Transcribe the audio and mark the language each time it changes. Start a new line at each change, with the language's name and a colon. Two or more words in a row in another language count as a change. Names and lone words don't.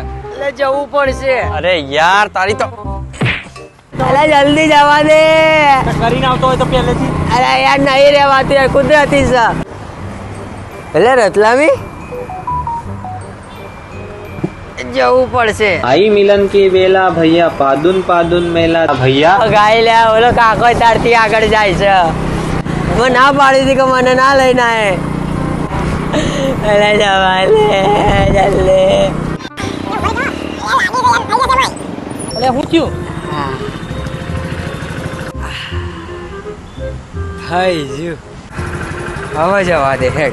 Gujarati: એટલે જવું પડશે. અરે યાર તારી તો એટલે જલ્દી જવા દે. કરીને આવતો હોય તો પહેલેથી. અરે યાર નહીં રહેવાતું યાર, કુદરતી છે. એટલે રતલામી જવું પડશે.
Hindi: आई मिलन की बेला भैया पादुन पादुन मेला भैया
Gujarati: ગાય લે ઓલો કાકો તારથી આગળ જાય છે. મને ના પાડી હતી કે મને ના લઈને આય. એટલે જવા લે જલ્દી. એટલે હું થયું? હાય જો હવે જવા દે હેડ.